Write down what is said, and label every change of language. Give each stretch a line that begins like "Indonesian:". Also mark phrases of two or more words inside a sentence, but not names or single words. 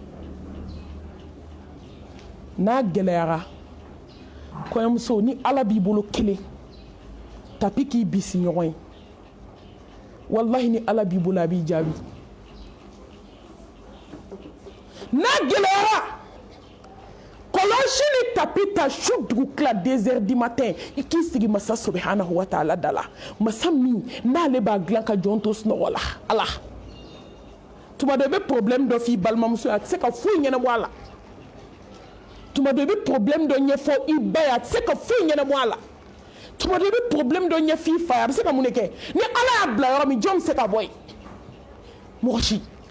Bambara: n'a gɛlɛyara kɔɲɔmuso ni ala b'i bolo kelen tapi k'i bisi ɲɔgɔn ye wallahi ni ala b'i bolo a b'i jaabi n'a gɛlɛyara kɔlɔsi ni tapi ta su dugu tila 2
French: heures du matin
Bambara: i k'i sigi masa
Arabic: سبحانه وتعالى
Bambara: da la masa min n'ale b'a dilan ka jɔn to sunɔgɔ la ala tuma dɔ i bɛ problème dɔ f'i balimamuso ye a tɛ se ka foyi ɲɛnabɔ a la tuma dɔ i bɛ problème dɔ ɲɛfɔ i ba ye a tɛ se ka foyi ɲɛnabɔ a la tuma dɔ i bɛ problème dɔ ɲɛfɔ i fa ye a bɛ se ka mun de kɛ ni ala y'a bila yɔrɔ min jɔn bɛ se ka bɔ yen mɔgɔ si